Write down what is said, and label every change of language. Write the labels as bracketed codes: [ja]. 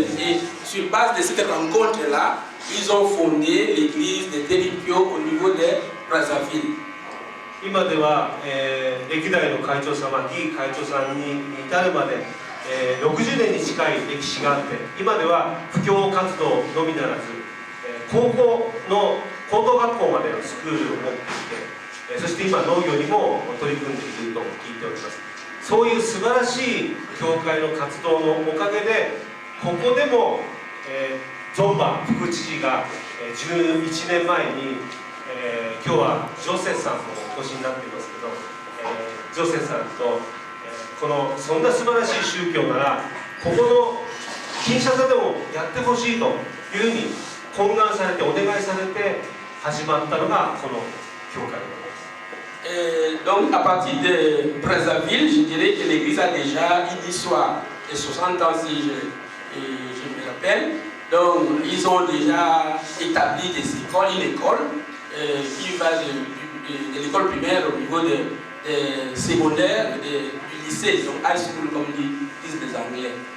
[fr] Et sur base de cette rencontre-là, ils ont fondé l'église de Deripio au niveau de Brazzaville. [ja] 今では、歴代の会長様、議会長さんに至るまで、60年に近い歴史があって、今では布教活動のみならず、高校の高等学校までのスクールを持っていて、そして今農業にも取り組んでいると聞いております。そういう素晴らしい教会の活動のおかげで、ここでも、ゾンバ副知事が11年前に、今日はジョセフさんもお越しになっていますけど、ジョセフさんと、そんな素晴らしい宗教ならここのキンシャサでもやってほしいというふうに懇願されてお願いされて始まったのがこの教会です。 [fr] Donc à partir de Brazzaville, je dirais que l'église a déjà une histoire de 60 ans si je me rappelle. Donc ils ont déjà établi des écoles, une école qui va de l'école primaire au niveau de secondaire, du lycée, donc high school comme disent les Anglais.